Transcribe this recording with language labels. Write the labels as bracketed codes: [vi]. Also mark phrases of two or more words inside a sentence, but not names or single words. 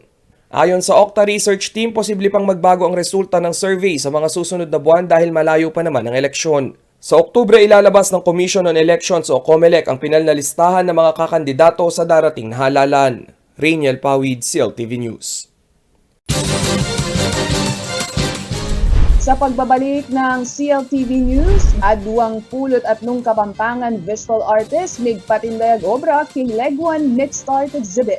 [tl] Ayon sa Okta Research Team, posible pang magbago ang resulta ng survey sa mga susunod na buwan dahil malayo pa naman ang eleksyon. Sa Oktubre, ilalabas ng Commission on Elections o COMELEC ang pinal na listahan ng mga kakandidato sa darating na halalan. Rainiel Pawid, CLTV News. Sa pagbabalik ng CLTV News, [pam] aduang pulot at nung Kapampangan [en] visual artist [pam] migpatindayag obra King Leguan Mixed Art Exhibit.